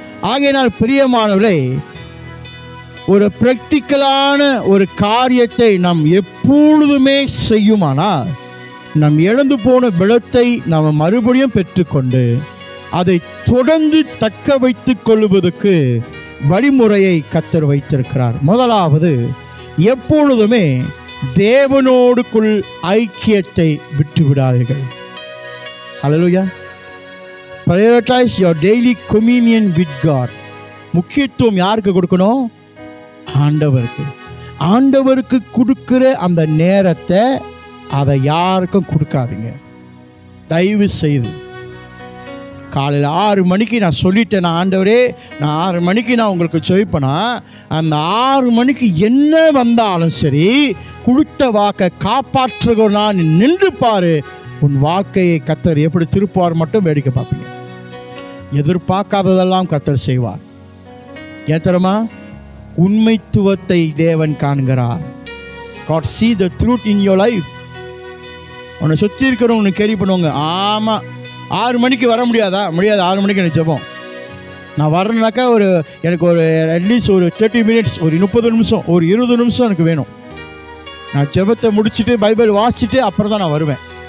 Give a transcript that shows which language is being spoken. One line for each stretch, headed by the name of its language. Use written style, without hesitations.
Tamil: ஆகையினால் பிரியமானவர்களே, ஒரு பிராக்டிக்கலான ஒரு காரியத்தை நாம் எப்பொழுதுமே செய்யுமானால் நம் இழந்து போன பலத்தை நாம் மறுபடியும் பெற்றுக்கொண்டு அதை தொடர்ந்து தக்க வைத்துக் கொள்வதற்கு வழிமுறையை கர்த்தர் வைத்திருக்கிறார். முதலாவது, எப்பொழுதுமே தேவனோடுக்குள் ஐக்கியத்தை விட்டுவிடாதீர்கள். ஹல்லேலூயா.
English: Prioritize your daily communion with God.
Tamil: முக்கியத்துவம் யாருக்கு கொடுக்கணும்? ஆண்டவருக்கு. ஆண்டவருக்கு கொடுக்கிற அந்த நேரத்தை அதை யாருக்கும் கொடுக்காதீங்க தயவு செய்து. காலையில் 6 மணிக்கு நான் சொல்லிட்டேன், நான் ஆண்டவரே நான் 6 மணிக்கு நான் உங்களுக்கு ஜெபிப்பேனா, அந்த 6 மணிக்கு என்ன வந்தாலும் சரி, கொடுத்த வாக்கை காப்பாற்றுகிறனா நின்று பாரு. உன் வாழ்க்கையை கர்த்தர் எப்படி திருப்பார் மட்டும் வேடிக்கை பார்ப்பீங்க. எதிர்பார்க்காததெல்லாம் கர்த்தர் செய்வார். ஏன் தெரியுமா? உண்மைத்துவத்தை தேவன் காண்கிறார்.
English: God see the truth in your life.
Tamil: உன்னை சுற்றி இருக்கிறவங்க கேள்வி பண்ணுவாங்க, ஆமாம் 6 மணிக்கு வர முடியாதா? முடியாது, 6 மணிக்கு எனக்கு ஜெபம். நான் வரேன்னாக்கா எனக்கு ஒரு அட்லீஸ்ட் ஒரு 30 மினிட்ஸ், ஒரு 30 நிமிஷம், ஒரு 20 நிமிஷம் எனக்கு வேணும். நான் ஜெபத்தை முடிச்சுட்டு பைபிள் வாசிச்சுட்டு அப்புறம் தான் நான் வருவேன்.